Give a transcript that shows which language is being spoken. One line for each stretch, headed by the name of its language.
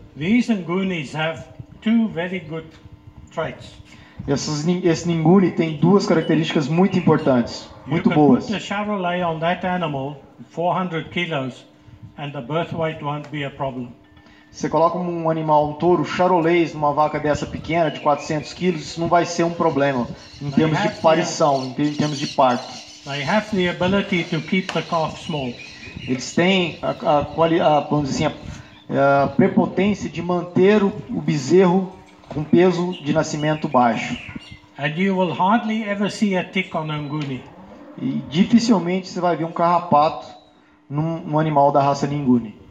English: These Ngunis have two very good traits.
Portuguese: Esse Nguni tem duas características muito importantes, muito boas.
English: You can put a Charolais on that animal, 400 kilos, and the birth weight won't be a problem.
Portuguese: Você coloca um touro charolês numa vaca dessa pequena, de 400 quilos, isso não vai ser um problema em termos de parição, em termos de parto.
English: They have the ability to keep the calf small.
Portuguese: Eles têm vamos dizer assim, a prepotência de manter o bezerro com peso de nascimento baixo.
English: And you will hardly ever see a tick on a Nguni.
Portuguese: E dificilmente você vai ver um carrapato num animal da raça Nguni.